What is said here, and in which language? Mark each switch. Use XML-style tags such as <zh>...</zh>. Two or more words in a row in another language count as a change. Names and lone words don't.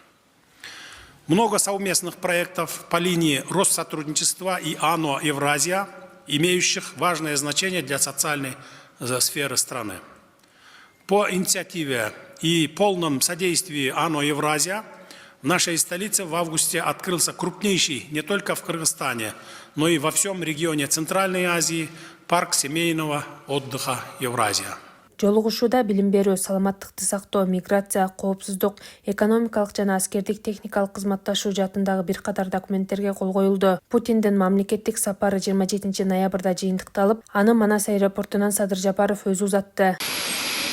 <ru>Много совместных проектов по линии Россотрудничества и АНО «Евразия», имеющих важное значение для социальной сферы страны. По инициативе и полном содействии АНО «Евразия» в нашей столице в августе открылся крупнейший не только в Кыргызстане, но и во всем регионе Центральной Азии парк семейного отдыха «Евразия».</ru> <ky>Жолугушууда билим берүү, саламаттыкты сактоо, миграция, коопсуздук, экономикалык жана аскердик техникалык кызматташуу жаатындагы бир катар документтерге кол коюлду. Путиндин мамлекеттик сапары 27 ноябрда жыйынтыкталып, аны Манас аэропортунан Садыр Жапаров өзү узатты.</ky>